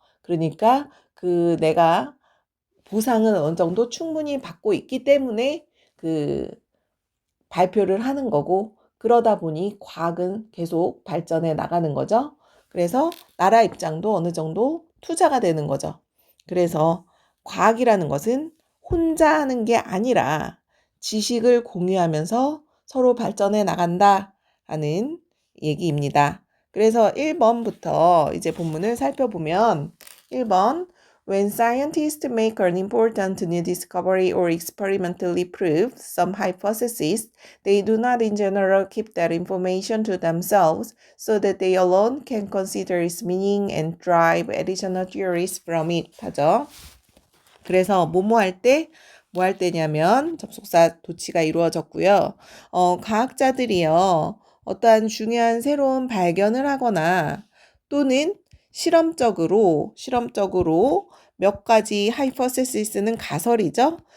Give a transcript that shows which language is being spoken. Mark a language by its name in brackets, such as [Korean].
[Korean] 그러니까 그 내가 보상은 어느 정도 충분히 받고 있기 때문에 그 발표를 하는 거고, 그러다 보니 과학은 계속 발전해 나가는 거죠. 그래서 나라 입장도 어느 정도 투자가 되는 거죠. 그래서 과학이라는 것은 혼자 하는 게 아니라 지식을 공유하면서 서로 발전해 나간다라는 얘기입니다. 그래서 1번부터 이제 본문을 살펴보면 1번 [English] When scientists make an important new discovery or experimentally prove some hypothesis, they do not in general keep that information to themselves so that they alone can consider its meaning and drive additional theories from it [Korean] 하죠. 그래서 뭐뭐 할 때, 뭐 할 때냐면 접속사 도치가 이루어졌고요. 과학자들이요. 어떠한 중요한 새로운 발견을 하거나 또는 실험적으로 몇 가지 하이퍼세시스는 가설이죠.